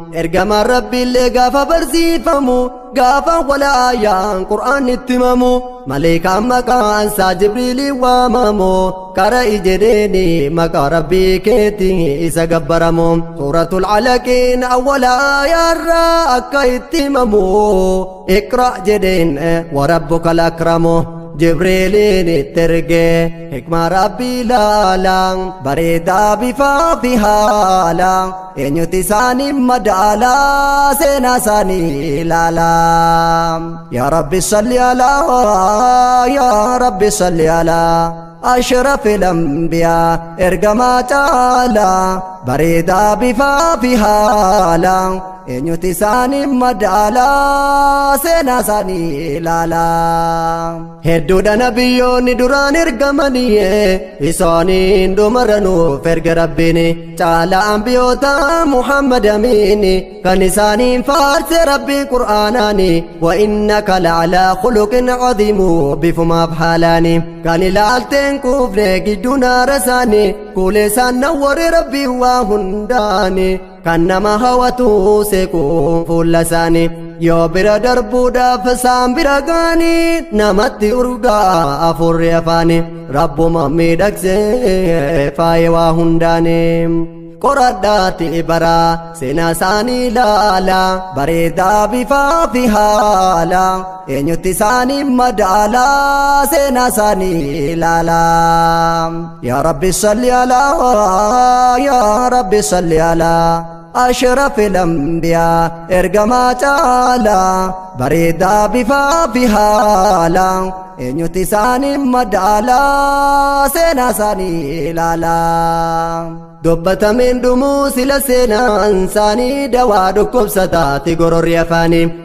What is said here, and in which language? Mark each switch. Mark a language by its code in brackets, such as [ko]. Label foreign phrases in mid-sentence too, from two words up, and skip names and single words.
[om] Ergamaan Rabbiillee gaafa barsiifamu, gaafa walaayaan Qur'aan itti himamu, maleekaan maqaan isaa Jibriiliin waamamu, kara ijedheeni maqaa Rabbii keetti isa gabbaramu. Suuratul Alaqiin awwala aayaarraa akka itti himamu, [ar] اقرأ jedheen وربك الأكرم. [om] Jibriiliin itti erge hikmaa Rabbii ilaala. Bareedaa bifaa fi haala. Eenyuti isaanii madaala? Seenaa isaanii ilaala. [ar] يا رب صل على، يا رب صل على أشرف الأنبياء، [om] ergamaa caala. Bareedaa bifaa fi haala. Eenyuti isaanii madaala? Seenaa isaanii ilaala. Hedduudha nabiyyoonni duraan ergamanii, isaaniin dhumarra nuuf erga Rabbiin. Caala anbiyoota Muhammad Amiin, kan isaaniin faarse Rabbii Qur'aanaani. [ar] وإنك لعلى خلق عظيم، [om] bifumaaf haalaani. Kan ilaalteen quufne gidduu naara isaani, kuulee isaan nawware Rabbii waa hundaani. Kan nama hawwatu seequun fuula isaani. Yoo bira darbuudhaaf isaan bira gaani, namatti urgaa afurri afaani. Rabbuma miidhagsee faaye waa hundaani. Qoradhaati bara seenaa isaanii ilaala. Bareedaa bifaa fi haala. Eenyuti isaanii madaala? Seenaa isaanii ilaala. [ar] يا رب صل على، يا رب صل على أشرف الأنبياء، [om] ergamaa caala. Bareedaa bifaa fi haala. Eenyuti isaanii madaala? Seenaa isaanii ilaala. Dubbatameen dhumuu sila seenaan isaanii dawaa dhukkubsataati gororri afaanii.